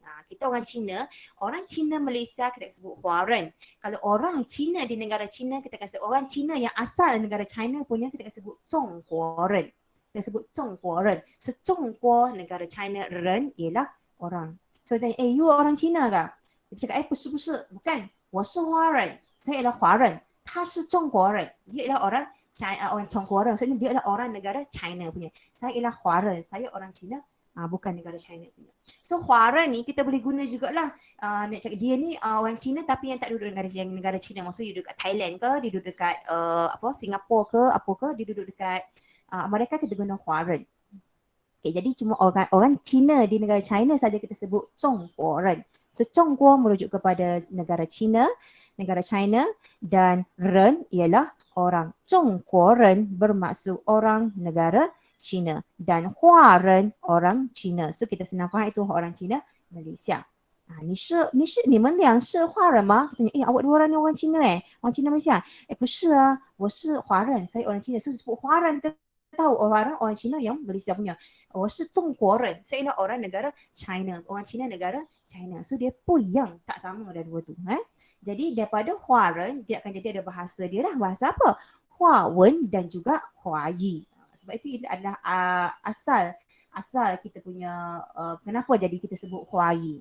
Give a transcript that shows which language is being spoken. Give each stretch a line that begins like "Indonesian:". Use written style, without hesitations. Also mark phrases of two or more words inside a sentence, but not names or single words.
Malay: Kita orang Cina Malaysia kita sebut Huaren. Kalau orang Cina di negara Cina kita akan sebut, orang Cina yang asal negara China punya kita akan sebut Zhongguoren. Kita sebut Zhongguoren. So Zhongguo negara China, Ren ialah orang. So tanya, you orang Cina ke? Dia cakap,
Chinese: 不是 bukan. 我是华人.
Malay: Saya ialah Huaren.
Chinese: 他是中国人.
Malay: Dia ialah orang orang Chongguo orang. Maksudnya dia adalah orang negara China punya. Saya ialah Huaren. Saya orang Cina, bukan negara China punya. So Huaren ni kita boleh guna jugalah. Nak cakap dia ni orang Cina tapi yang tak duduk negara China. Maksudnya dia duduk kat Thailand ke, dia duduk dekat Singapura ke, apa ke, dia duduk dekat mereka kita guna Huaren. Okay, jadi cuma orang Cina di negara China saja kita sebut Zhongguo ren. So Zhongguo merujuk kepada negara China dan Ren ialah orang. Zhongguo ren bermaksud orang negara China dan Huaren orang China. So kita senang faham itu orang China Malaysia.
Chinese: Ni 们俩是华人吗?
Malay: Katanya, awak dua orang ni orang Cina orang Cina Malaysia.
Chinese: 不是啊, 我是华人,
Malay: saya orang Cina. So sebut Huaren kita tahu orang Cina yang Malaysia punya.
Chinese: 我是中国人,
Malay: saya ialah orang negara China, orang Cina negara China. So dia pun yang tak sama dah dua tu. Jadi daripada Huaren dia akan jadi ada bahasa dia lah. Bahasa apa? Huawen dan juga Huayi. Sebab itu adalah asal kita punya kenapa jadi kita sebut Huayi.